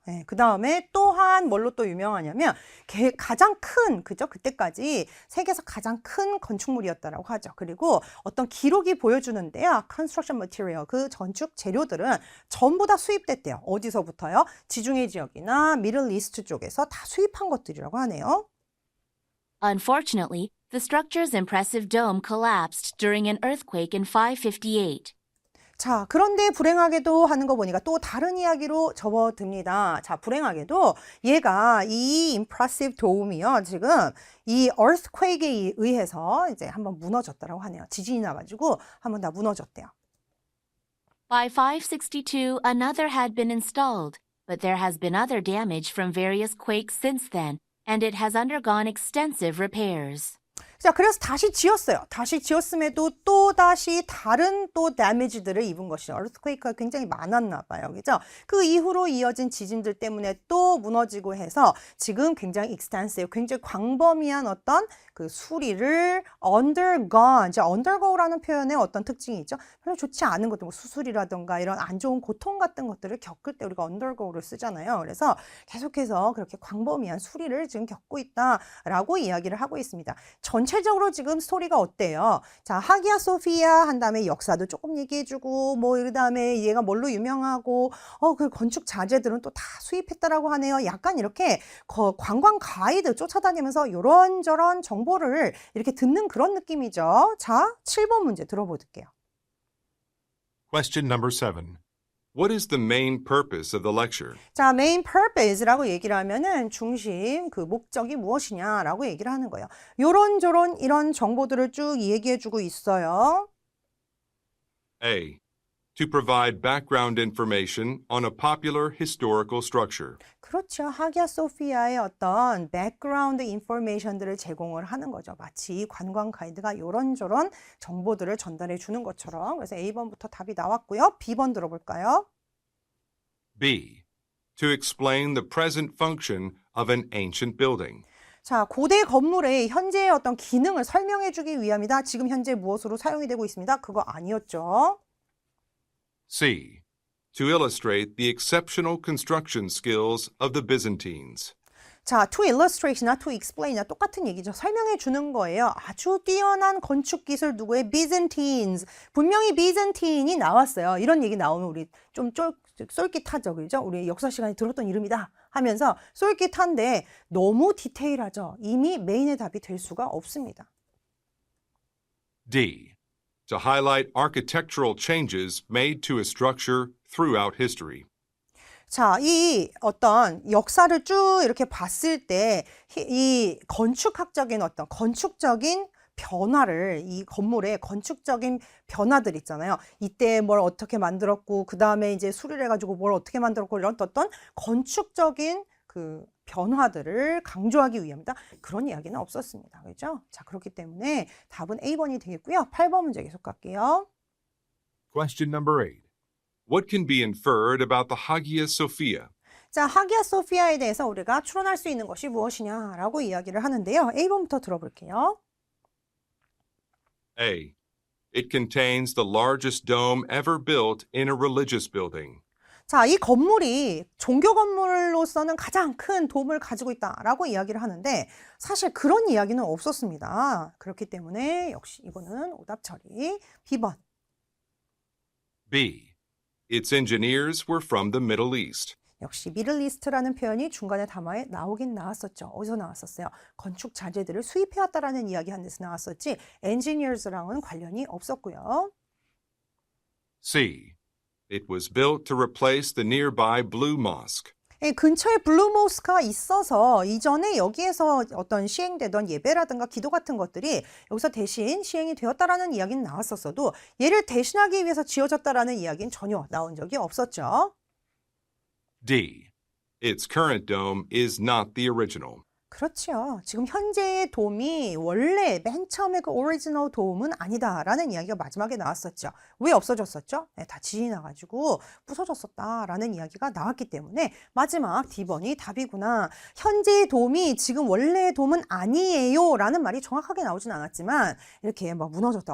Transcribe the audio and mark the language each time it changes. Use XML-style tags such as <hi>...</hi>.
<ko>네, 그 다음에 또한 뭘로 또 유명하냐면 가장 큰, 그죠? 그때까지 세계에서 가장 큰 건축물이었다라고 하죠. 그리고 어떤 기록이 보여주는데요.</ko> <en>Construction material,</en> <ko>그 건축 재료들은 전부 다 수입됐대요. 어디서부터요? 지중해 지역이나 미들 이스트 쪽에서 다 수입한 것들이라고 하네요.</ko> <en>Unfortunately, the structure's impressive dome collapsed during an earthquake in 558.</en> <ko>자, 그런데 불행하게도 하는 거 보니까 또 다른 이야기로 접어듭니다. 자, 불행하게도 얘가 이</ko> <en>impressive dome</en> <ko>이요. 지금 이 earthquake에 의해서 이제 한번 무너졌다고 하네요. 지진이 나가지고 한번 다 무너졌대요. By 562, another had been installed, but there has been other damage from various quakes since then, and it has undergone extensive repairs. 자, 그래서 다시 지었어요. 다시 지었음에도 또 다시 다른 또 damage들을 입은 것이죠. earthquake가 굉장히 많았나 봐요. 그죠? 그 이후로 이어진 지진들 때문에 또 무너지고 해서 지금 굉장히 extensive, 굉장히 광범위한 어떤 그 수리를 undergone, 이제 undergo라는 표현에 어떤 특징이 있죠? 별로 좋지 않은 것들, 뭐 수술이라든가 이런 안 좋은 고통 같은 것들을 겪을 때 우리가 undergo를 쓰잖아요. 그래서 계속해서 그렇게 광범위한 수리를 지금 겪고 있다라고 이야기를 하고 있습니다. 전체적으로 지금 스토리가 어때요? 자, 하기야 소피아 한 다음에 역사도 조금 얘기해주고, 뭐, 그 다음에 얘가 뭘로 유명하고, 그 건축 자재들은 또 다 수입했다라고 하네요. 약간 이렇게 관광 가이드 쫓아다니면서 이런저런 정보를 이렇게 듣는 그런 느낌이죠. 자, 7번 문제 들어볼게요.</ko> <en>Question number 7. What is the main purpose of the lecture?</en> <ko>자, main purpose라고 얘기를 하면은 중심, 그 목적이 무엇이냐라고 얘기를 하는 거예요. 요런저런 이런 정보들을 쭉 얘기해주고 있어요.</ko> <en>A. To provide background information on a popular historical structure.</en> <ko>그렇죠. 하기야 소피아의 어떤 백그라운드 인포메이션들을 제공을 하는 거죠. 마치 관광 가이드가 이런저런 정보들을 전달해 주는 것처럼. 그래서 A번부터 답이 나왔고요. B번 들어볼까요?</ko> <en>B. To explain the present function of an ancient building.</en> <ko>자, 고대 건물의 현재의 어떤 기능을 설명해 주기 위함이다. 지금 현재 무엇으로 사용이 되고 있습니다. 그거 아니었죠.</ko> <en>C. To illustrate the exceptional construction skills of the Byzantines.</en> <ko>자, to illustrate나 to explain이나 똑같은 얘기죠. 설명해 주는 거예요. 아주 뛰어난 건축 기술 누구의 Byzantines. 분명히 Byzantine이 나왔어요. 이런 얘기 나오면 우리 좀 쏠깃하죠. 그죠? 우리 역사 시간에 들었던 이름이다 하면서 쏠깃한데 너무 디테일하죠. 이미 메인의 답이 될 수가 없습니다.</ko> <en>D. To highlight architectural changes made to a structure throughout history.</en> <ko>자, 이 어떤 역사를 쭉 이렇게 봤을 때 이 건축학적인 어떤 건축적인 변화를 이 건물의 건축적인 변화들 있잖아요. 이때 뭘 어떻게 만들었고 그 다음에 이제 수리를 해가지고 뭘 어떻게 만들었고 이런 어떤 건축적인 그 변화들을 강조하기 위함이다. 그런 이야기는 없었습니다. 그렇죠? 자, 그렇기 때문에 답은 A번이 되겠고요. 8번 문제 계속 갈게요.</ko> <en>Question number 8. What can be inferred about the Hagia Sophia?</en> <ko>자, 하기야 소피아에 대해서 우리가 추론할 수 있는 것이 무엇이냐라고 이야기를 하는데요. A번부터 들어볼게요.</ko> <en>A. It contains the largest dome ever built in a religious building.</en> <ko>자, 이 건물이 종교 건물로서는 가장 큰 돔을 가지고 있다라고 이야기를 하는데 사실 그런 이야기는 없었습니다. 그렇기 때문에 역시 이거는 오답 처리. B번.</ko> <en>B. Its engineers were from the Middle East.</en> <ko>역시 미들리스트라는 표현이 중간에 담화에 나오긴 나왔었죠. 어디서 나왔었어요? 건축 자재들을 수입해왔다라는 이야기 한 데서 나왔었지 engineers랑은 관련이 없었고요.</ko> <en>C. It was built to replace the nearby Blue Mosque.</en> <ko>예, 근처에 블루 모스크가 있어서 이전에 여기에서 어떤 시행되던 예배라든가 기도 같은 것들이 여기서 대신 시행이 되었다라는 이야기는 나왔었어도 얘를 대신하기 위해서 지어졌다라는 이야기는 전혀 나온 적이 없었죠.</ko> <en>D. Its current dome is not the original.</en> <ko>그렇죠. 지금 현재의 돔이 원래 맨 처음에 그 오리지널 돔은 아니다라는 이야기가 마지막에 나왔었죠. 왜 없어졌었죠? 네, 다 지진이 나가지고 부서졌었다라는 이야기가 나왔기 때문에 마지막 D번이 답이구나. 현재의 돔이 지금 원래의 돔은 아니에요 라는 말이 정확하게 나오진 않았지만 이렇게 막 무너졌다.</ko>